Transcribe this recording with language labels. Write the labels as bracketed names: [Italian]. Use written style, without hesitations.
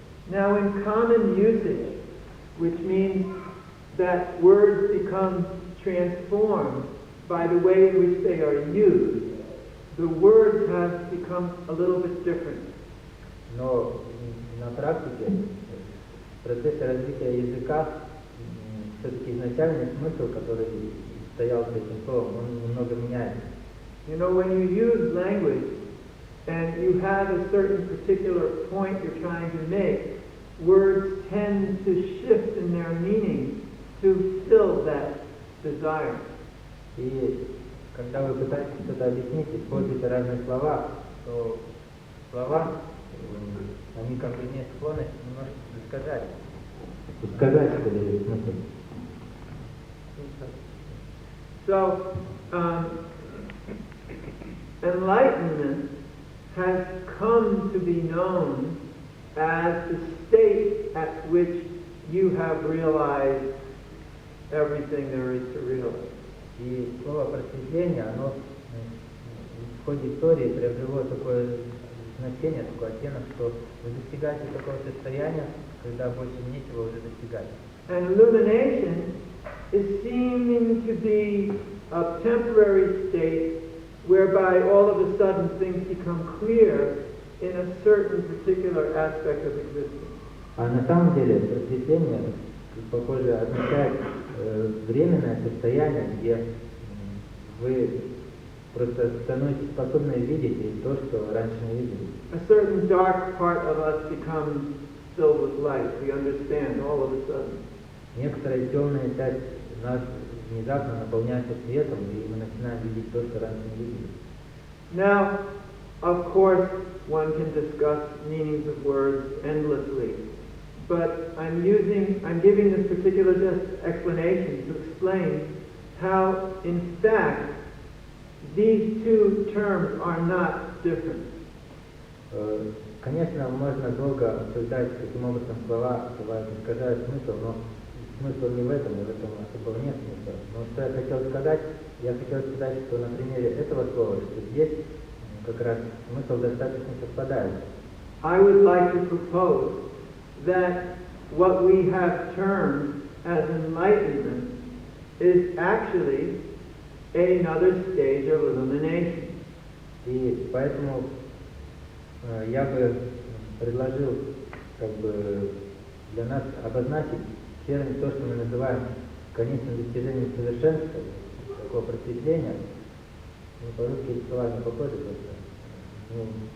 [English] Now in common usage, which means that words become transformed by the way in which they are used, the words have become a little bit different. [Russian] Но на практике, в процессе развития языка, все-таки изначальный смысл, который стоял за этим словом, он немного меняется. [English] You know, when you use language and you have a certain particular point you're trying to make, words tend to shift in their meaning to fill that desire. [Russian] И когда вы пытаетесь что-то объяснить, используете разные слова, то слова, они как бы имеют склонность немножко сказать, что ли, смысл. [English] So, enlightenment has come to be known as the state at which you have realized everything there is to realize. [Russian] И слово просветление, оно в ходе истории приобрело такое значение, такой оттенок, что вы достигаете такого состояния, когда больше нечего уже достигать. [English] And illumination is seeming to be a temporary state whereby all of a sudden things become clear in a certain particular aspect of existence. [Russian] А на самом деле просветление, похоже, означает временное состояние, где вы просто становитесь способны видеть то, что раньше не видели. [English] A certain dark part of us becomes filled with light. We understand all of a sudden. [Russian] Некоторая темная часть нас внезапно наполняется светом, и мы начинаем видеть то, что раньше не видели. [English] Now, of course, one can discuss meanings of words endlessly, but I'm giving this particular just explanation to explain how, in fact, these two terms are not different. [Russian] Конечно, можно долго обсуждать, каким образом слова бывают искажают смысл, но смысл не в этом, и в этом особого нет смысла. Но что я хотел сказать, что на примере этого слова, что здесь как раз смысл достаточно совпадает. [English] I would like to propose that what we have termed as enlightenment is actually another stage of illumination. [Russian] И поэтому я бы предложил как бы для нас обозначить термин то, что мы называем конечным достижением совершенства, такого просветления. Ну, по-русски эти слова не похожи просто.